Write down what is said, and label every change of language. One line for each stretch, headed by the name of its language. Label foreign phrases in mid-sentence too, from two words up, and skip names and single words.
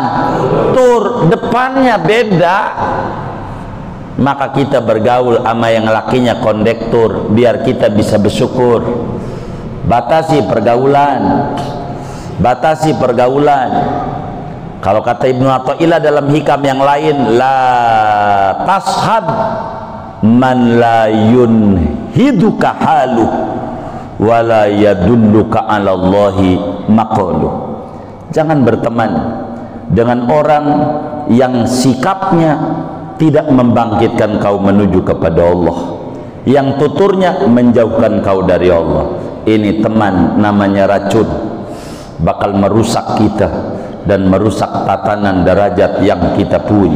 Indonesian: Tur, depannya beda. Maka kita bergaul sama yang lakinya kondektur, biar kita bisa bersyukur. Batasi pergaulan, batasi pergaulan. Kalau kata Ibnu Athaillah dalam hikam yang lain,
Arabic: لا تصحب من لا ينهضك حاله ولا يدلك على الله مقاله.
Indonesian: Jangan berteman dengan orang yang sikapnya tidak membangkitkan kau menuju kepada Allah, yang tuturnya menjauhkan kau dari Allah. Ini teman namanya racun, bakal merusak kita dan merusak tatanan derajat yang kita punya.